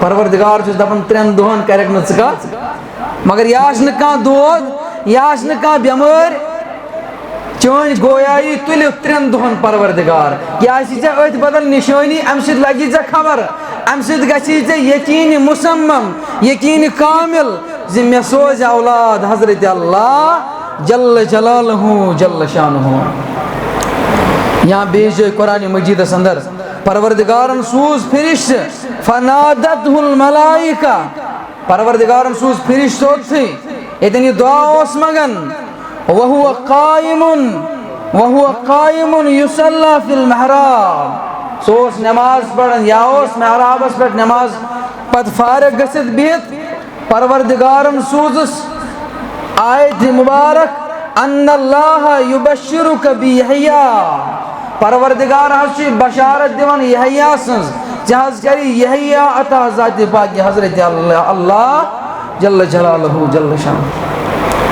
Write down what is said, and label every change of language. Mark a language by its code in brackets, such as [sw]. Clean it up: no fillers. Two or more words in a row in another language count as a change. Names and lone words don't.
[ks] پروردگار چھُس دپان 3 دۄہن کرکھ نہٕ ژٕ کتھ مگر یہ آس نہٕ کانٛہہ دود یہ آس نہٕ کانٛہہ بٮ۪مٲرۍ چٲنۍ گویایی تُلہِ 3 دۄہن پروردگار یہ آسی ژےٚ أتھۍ بدل نشٲنی امہِ سۭتۍ لگی ژےٚ خبر امہِ سۭتۍ گژھی ژےٚ یقیٖنہِ مُصمم یقیٖنہِ کامل زِ مےٚ سوزِ اولاد حضرت اللہ [ar] جل جلالہ جل شانہ. [ks] یہاں بیٚیہِ جایہِ قرآن مجیدس اندر پروردگارن سوز فرشت [ar] فنادته الملائکہ [ks] پروردگارن سوز فرشت اوتھٕے ییٚتٮ۪ن یہِ دعا اوس منگان وهو [ar] قائم یصلی فی المحراب [ks] سو اوس نماز پڑھان یا اوس محرابس پٮ۪ٹھ نماز پتہٕ فارغ گٔژھِتھ بِہِتھ پروردگارن سوزس آیت مبارک [ar] ان اللہ یبشرک بیحییٰ [ks] پروردگار حظ چھُ بشارت دِوان یحییٰ سٕنٛز ژےٚ حظ کری یحییٰ عطا ذاتِ پاک حضرت اللہ [ar] جل جلالہ جل شانہ.